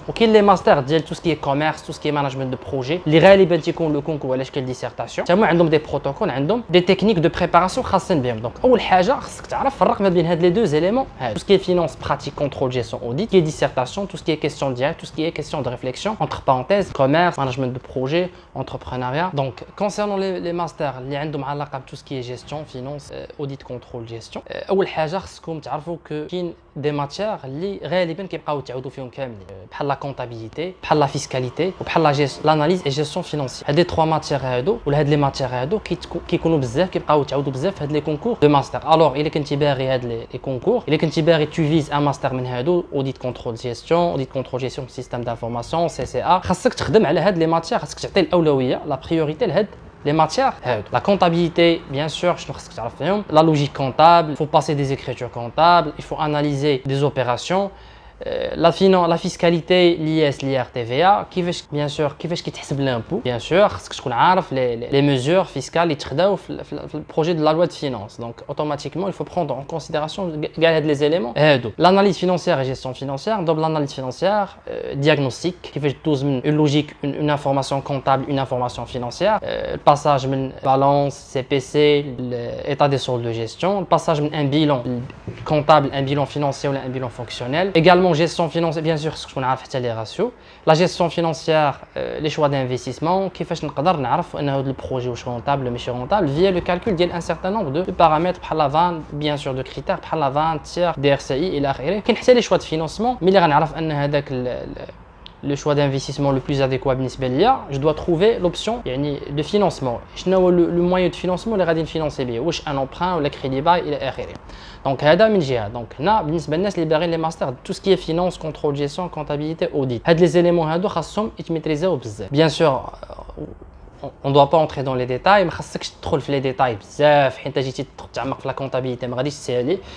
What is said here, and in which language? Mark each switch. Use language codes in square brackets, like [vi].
[fr] وكاين لي ماستر ديال tout ce qui est commerce, tout ce qui est management de projet [ar] اللي غالبا تيكون [fr] لو كونكور على شكل ديسيرتاسيون. [ar] تما عندهم دي بروتوكول، عندهم دي تكنيك دو بريباراسيون خاصين بهم. دونك اول حاجه خصك تعرف [fr] فرق ما بين هاد لي دو زيليمون هادو. tout ce qui est finance, pratique, contrôle, gestion, audit, qui est dissertation, tout ce qui est question directe, tout ce qui est question de réflexion, entre parenthèses, commerce, management de projet, entrepreneuriat. Donc concernant les masters اللي عندهم علاقه tout ce qui est gestion, finance, audit, contrôle, gestion. [ar] اول حاجه خصكم تعرفوا كاين دي ماتيير اللي غالبا كيبقاو تعاودوا فيهم كاملين، بحال لا كونتابيليتي، بحال لا فيسكاليتي، وبحال لاناليز اي جيستيون فينانسيير. هاد لي 3 ماتيير هادو ولا هاد لي ماتيير هادو كيكونوا بزاف، كيبقاو تعاودوا بزاف في هاد لي كونكور دو ماستر. الوغ الا كنتي باغي هاد لي كونكور، الا كنتي باغي تو فيز ان ماستر من هادو، اوديت كونترول جيستيون، اوديت كونترول جيستيون سيستيم دانفورماسيون، سي سي ا، خاصك تخدم على هاد لي ماتيير، خاصك تعطي الاولويه لا بريوريتي لهاد [fr] les matières, la comptabilité, bien sûr, la logique comptable, il faut passer des écritures comptables, il faut analyser des opérations, la fiscalité, l'IS, l'IRTVA, bien sûr, كيفاش كيتحسب l'impôt, bien sûr, [ar] خصك تكون عارف [fr] les mesures fiscales اللي تخداو في le projet de la loi de finances. Donc automatiquement, il faut prendre en considération les éléments. L'analyse financière et gestion financière, donc l'analyse financière, diagnostic, كيفاش دوز من une logique, une information comptable, une information financière, le passage من balance, CPC, l'état des soldes de gestion, le passage من un bilan comptable, un bilan financier ou un bilan fonctionnel. Également gestion financière, bien sûr, ce qu'on a fait les ratios, la gestion financière, les choix d'investissement, كيفاش نقدر نعرف ان هذا البروجي واش رونطابل ماشي رونطابل via le calcul ديال un certain nombre de paramètres بحال la vente, bien sûr de critères بحال la vente, tiers, DRCI الى اخره. كاين حتى لي choix de financement، ملي غنعرف ان هذاك le choix d'investissement le plus adéquat بالنسبه ليا، je dois trouver l'option يعني de financement. [ar] شنو هو le moyen de financement اللي غادي نفينونسي به، واش ان emprunt ولا crédit bail الى اخره. دونك هذا من جهه. دونك هنا بالنسبه للناس اللي باغيين لي ماستر tout ce qui est finance, contrôle, gestion, comptabilité, audit، هاد لي زيليمون هادو خاصهم يتميتريزاو بزاف. [fr] bien sûr on doit pas entrer dans les détails، [ar] ما خصكش تدخل في لي ديتاي بزاف حيت جيتي تعمق في لا كونتابيليتي ما غاديش تسالي.